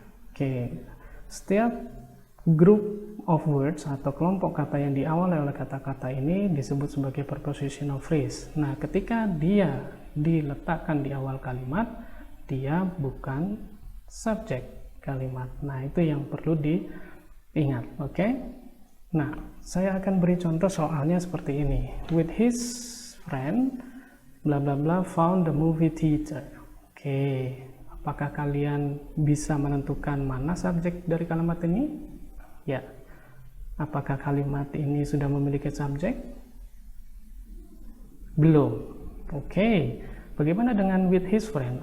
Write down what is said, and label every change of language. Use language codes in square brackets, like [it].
[id] Oke, setiap grup of words atau kelompok kata yang diawali oleh kata-kata ini disebut sebagai prepositional phrase. Nah, ketika dia diletakkan di awal kalimat, dia bukan subjek kalimat. Nah, itu yang perlu diingat, oke? Nah, saya akan beri contoh soalnya seperti ini. [en] With his friend, bla bla bla found the movie theater. [id] Oke, apakah kalian bisa menentukan mana subjek dari kalimat ini? Ya. Apakah kalimat ini sudah memiliki subjek? Belum. Oke. Bagaimana dengan [en] with his friend?